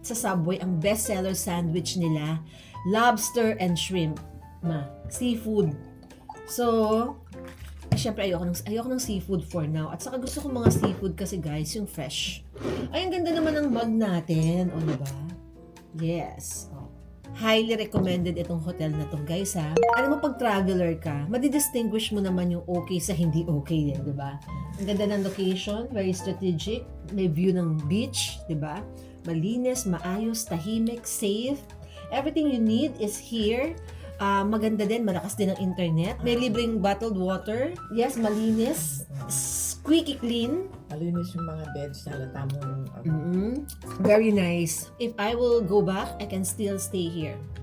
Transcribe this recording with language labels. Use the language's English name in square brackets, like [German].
[Filipino] Sa Subway, ang bestseller sandwich nila, [English] lobster and shrimp. [Filipino] Seafood. So, syempre ayoko ng seafood [English] for now. [Filipino] At saka gusto ko mga seafood kasi guys, yung fresh. Ay, ang ganda naman ng mug natin. O, diba? Yes. O. [English] Highly recommended [Filipino] itong hotel na to, guys, ha. Alam mo, pag traveler ka, madidistinguish mo naman yung okay sa hindi okay din, diba? Ang ganda ng location, [English] very strategic. [Filipino] May view ng beach, diba? Malinis, maayos, tahimik, safe. [English] Everything you need is here. [Filipino] Maganda din, malakas din ang internet. May libreng bottled water. [English] Yes, [Filipino] malinis. [English] Squeaky clean. [Filipino] Malinis yung mga beds na halata mo. [English] Very nice. If I will go back, I can still stay here.